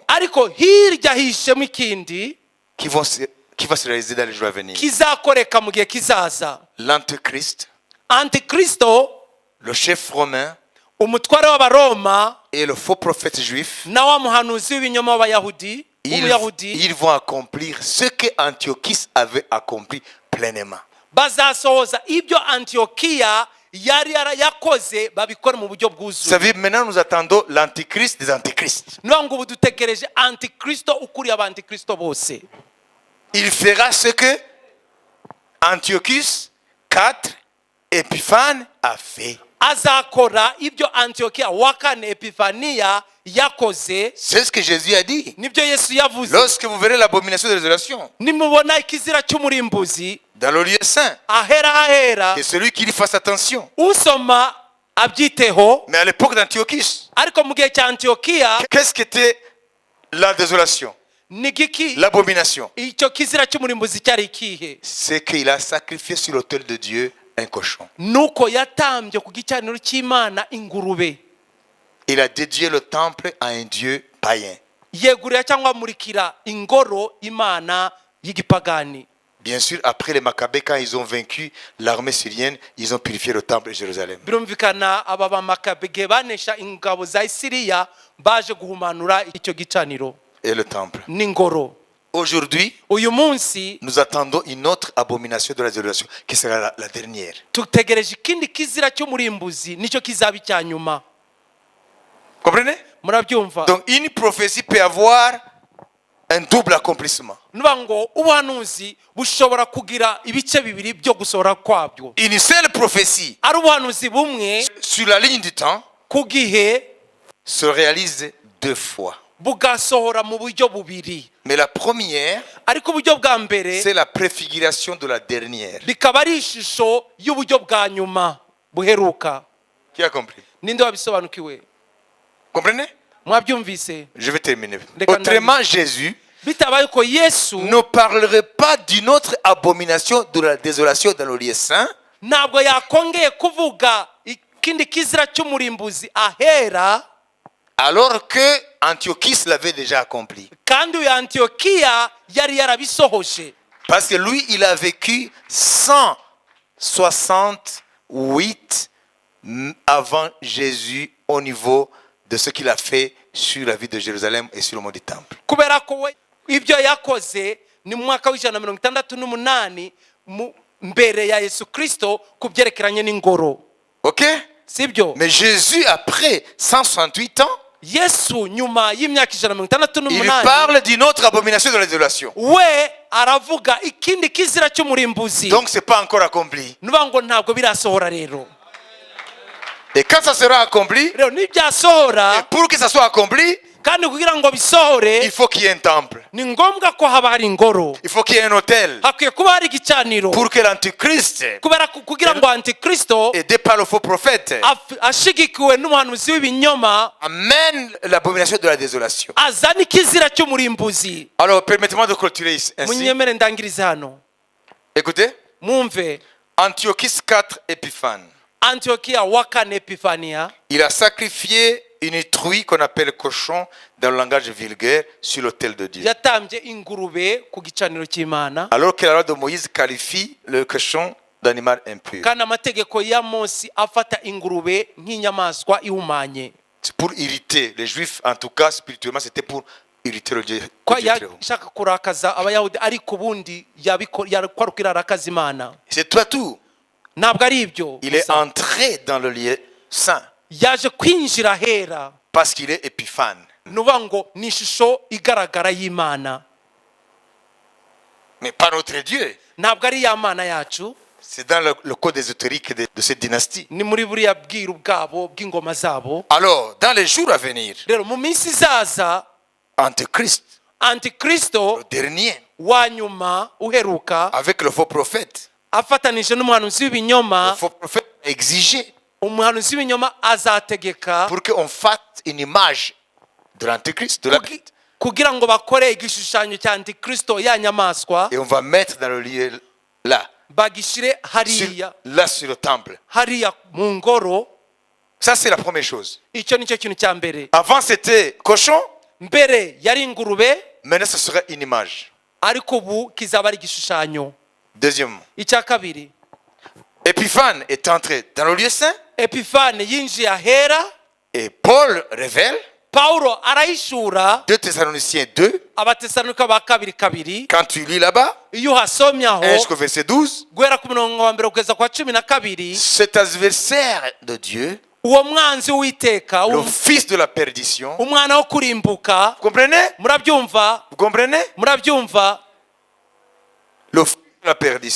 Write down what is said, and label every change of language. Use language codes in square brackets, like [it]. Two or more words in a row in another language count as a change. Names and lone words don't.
[rw] ariko hirya hishemo ikindi [fr] qui va se réaliser dans les jours à venir. [rw] kizakoreka mu gihe kizaza. [fr] L'antéchrist, [rw] antikristo, [fr] le chef romain [rw] umutware w'abaroma, [fr] et le faux prophète juif, [rw] na wa muhanuzi w'ibinyoma w'abayahudi, [fr] ils vont accomplir ce que Antiochus avait accompli pleinement. [rw] bazasohoza ibyo Antiokia yari yakoze babikora mu buryo [fr] Vous [rw] bwuzuye. [fr] savez, maintenant nous attendons l'antichrist des antichrists. [rw] niyo ngo ubu dutegereje antikristo ukuriye abantikristo bose. [fr] Il fera ce que Antiochus 4 Épiphane a fait. [rw] azakora ibyo Antiokia wa kane Epifania yakoze. [fr] C'est ce que Jésus a dit. [rw] Nibyo Yesu yavuze. [fr] Lorsque vous verrez l'abomination de désolation [rw] nimubona ikizira cy'umurimbuzi [fr] dans le lieu saint, [rw] ahera [fr] que celui qui y fasse attention. [rw] usoma abyiteho. [fr] Mais à l'époque d'Antiochie, [rw] ariko mu gihe cya Antiyokiya [fr] qu'est-ce qu'était la désolation, [rw] nigiki [fr] l'abomination? [rw] icyo kizira cy'umurimbuzi cyari ikihe? [fr] C'est qu'il a sacrifié sur l'autel de Dieu un cochon. [rw] nuko yatambye ku gicaniro cy'Imana ingurube. [fr] Il a dédié le temple à un dieu païen. [rw] yegurira cyangwa amurikira ingoro Imana y'igipagani. [fr] Bien sûr, après les Maccabées, quand ils ont vaincu l'armée syrienne, ils ont purifié le temple de Jérusalem. [rw] birumvikana aba bamakabege banesha ingabo za Isiriya baje guhumanura icyo gicaniro [fr] Et le temple. [rw] n'ingoro. [fr] Aujourd'hui, [rw] uyu munsi [fr] nous attendons une autre abomination de la désolation, qui sera la dernière. [rw] tutegereje ikindi kizira cy'umurimbuzi nicyo kizaba icya nyuma. [fr] Comprenez? [rw] murabyumva? [fr] Donc, une prophétie peut avoir un double accomplissement. [rw] nuba ngo ubuhanuzi bushobora kugira ibice bibiri byo gusohora kwabyo. [fr] Une seule prophétie [rw] ari ubuhanuzi bumwe [fr] sur la ligne du temps [rw] ku gihe [fr] se réalise deux fois. [rw] bugasohora mu buryo bubiri. [fr] Mais la première, [rw] ariko uburyo bwa mbere [fr] c'est la préfiguration de la dernière. [rw] bikaba ari ishusho y'uburyo bwa nyuma buheruka. [fr] Qui a compris? [rw] ninde wabisobanukiwe? [fr] Comprenez? [rw] mwabyumvise? [fr] Je vais terminer. D'accord. Autrement, Jésus [rw] bitabaye ko Yesu [fr] ne parlerait pas d'une autre abomination de la désolation dans le lieu saint, [rw] ntabwo yakongeye kuvuga ikindi kizira cy'umurimbuzi ahera, [fr] alors que Antiochus l'avait déjà accompli. [rw] kandi uyu Antiyokiya yari yarabisohoje. [fr] Parce que lui, il a vécu 168 avant Jésus au niveau de ce qu'il a fait sur la ville de Jérusalem et sur le mont du Temple. [rw] kubera ko we ibyo yakoze ni mu mwaka w'168 mbere ya Yesu Kristo ku byerekeranye n'ingoro. [fr] Ok? [rw] sibyo? [fr] Mais Jésus, après 168 ans, [rw] Yesu nyuma y'imyaka [fr] il 168 parle d'une autre abomination de la désolation. [rw] we aravuga ikindi kizira cy'umurimbuzi. [fr] Donc, ce n'est pas encore accompli. [rw] nuba ngo ntabwo birasohora rero. [fr] Et quand ça sera accompli, [rw] rero nibyasohora, [fr] pour que ça soit accompli, [rw] kandi kugira ngo bisohore [fr] il faut qu'il y ait un temple. [rw] ni ngombwa ko haba hari ingoro, [fr] Il faut qu'il y ait un autel. [rw] hakwiye kuba hari igicaniro, [fr] Pour que l'antichrist, [rw] kubera kugira ngo Antikristo [fr] aidé par le faux prophète, [rw] ashigikiwe n'umuhanuzi w'ibinyoma [fr] amène l'abomination de la désolation. [rw] azana ikizira cy'umurimbuzi. [fr] Alors, permettez-moi de clôturer ainsi. [rw] munyemere ndangirize hano. [fr] Écoutez, [rw] mwumve [fr] Antiochus IV Épiphane, [rw] Antiyokiya wa kane Epifania [fr] il a sacrifié une truie qu'on appelle cochon dans le langage vulgaire sur l'autel de Dieu. [rw] yatambye ingurube ku gicaniro cy'Imana, [fr] Alors que la loi de Moïse qualifie le cochon d'animal impur. [rw] kandi amategeko ya Mose afata ingurube nk'inyamaswa ihumanye. [fr] C'est pour irriter les Juifs, en tout cas spirituellement, c'était pour irriter le Dieu. [rw] ko [fr] le Dieu très haut. [rw] yashaka kurakaza abayahudi, ariko ubundi yakwaruka irarakaza Imana. [fr] C'est toi tout. [rw] ntabwo ari ibyo [fr] Il est [rw] gusa. [fr] entré dans le lieu saint [rw] yaje kwinjira ahera, [fr] parce qu'il est épiphane. [rw] nuvuga ngo ni ishusho igaragara y'Imana, [fr] Mais pas notre Dieu. [rw] ntabwo ari ya Mana yacu. [fr] C'est dans le code ésotérique de cette dynastie. [rw] ni muri buriya bwiru bwabo bw'ingoma zabo. [fr] Alors, dans les jours à venir, [rw] rero mu minsi izaza [fr] Antéchrist, [rw] Antikristo [fr] le dernier, [rw] wa nyuma uheruka [fr] avec le faux prophète, [rw] afatanije n'umuhanuzi w'ibinyoma, [fr] le faux prophète a exigé [rw] umuhanuzi w'ibinyoma azategeka [fr] pour qu'on fasse une image de l'Antéchrist, de la bête. [rw] kugira ngo bakore igishushanyo cya Antikristo ya nyamaswa, [fr] Et on va mettre dans le lieu là, [rw] bagishire hariya [fr] sur le temple. [rw] hariya mu ngoro. [fr] Ça, c'est la première chose. [rw] icyo nicyo kintu cya mbere. [fr] Avant, c'était cochon. [rw] mbere yari ingurube, [fr] Maintenant, ce serait une image. [rw] ariko ubu kizaba ari igishushanyo. [fr] Deuxièmement, [rw] icya kabiri, [fr] Épiphane est entré dans le lieu saint [rw] Epifane yinjiye ahera, [fr] et Paul révèle, [rw] Paulo arayishura [fr] 2 Thessaloniciens 2, [rw] Abatesalonika ba kabiri, [fr] quand tu lis là-bas, [rw] iyo uhasomye 1 aho [fr] jusqu'au verset 12, [rw] guhera ku murongo wa mbere kugeza kwa 12, [fr] cet adversaire de Dieu, [rw] uwo mwanzi w'Uwiteka, [fr] le fils de la perdition, [rw] umwana wo kurimbuka. [fr] vous comprenez? [rw] murabyumva [fr] Vous comprenez? [rw] murabyumva [fr] Le fils de la perdition,